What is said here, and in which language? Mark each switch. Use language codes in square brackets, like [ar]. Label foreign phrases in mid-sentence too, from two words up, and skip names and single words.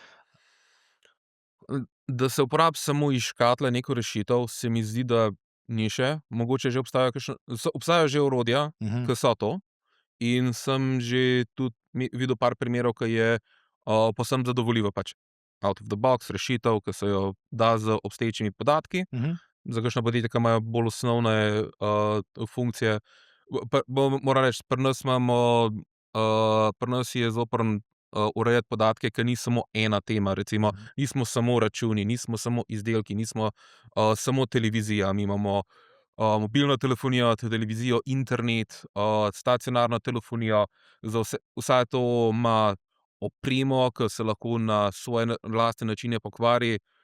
[sl] Da se uporabi samo iz škatle neko rešitev, se mi zdi, da ni še. Mogoče že obstajajo že orodja, ki so to. In sem že tudi videl par primerov, ki je povsem zadovoljivo, pač [en] out of the box [sl] rešitev, ki se jo da z obstoječimi podatki. Za kakšna podjetja, ki imajo bolj osnovne funkcije. Moram reči, pri nas je zoprn urejati podatke, ki ni samo ena tema, recimo, nismo samo računi, nismo samo izdelki, nismo samo televizija, mi imamo mobilno telefonijo, televizijo, internet, stacionarno telefonijo, vse to ima opremo, ki se lahko na svoje lastne načine pokvari.